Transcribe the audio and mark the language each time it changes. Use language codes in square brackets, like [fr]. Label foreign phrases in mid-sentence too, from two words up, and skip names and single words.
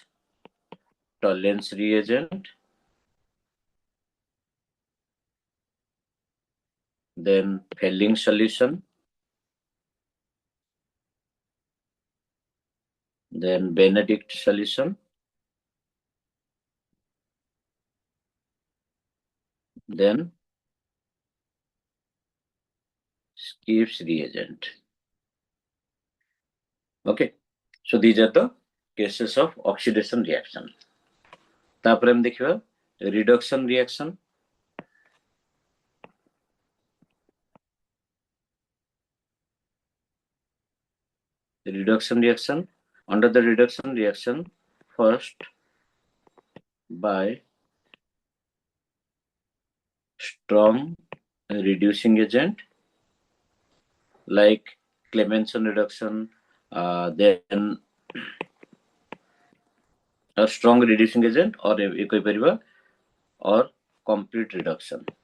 [en] Tolerance reagent, then Fehling solution, then Benedict solution, then Skipp's reagent. Okay, so these are the cases of oxidation reaction. [or] ତାପର ହମ ଦେଖିବା [en] reduction reaction. The reduction reaction. Under the reduction reaction, first by strong reducing agent like Clemenson reduction, then a strong reducing agent or complete reduction.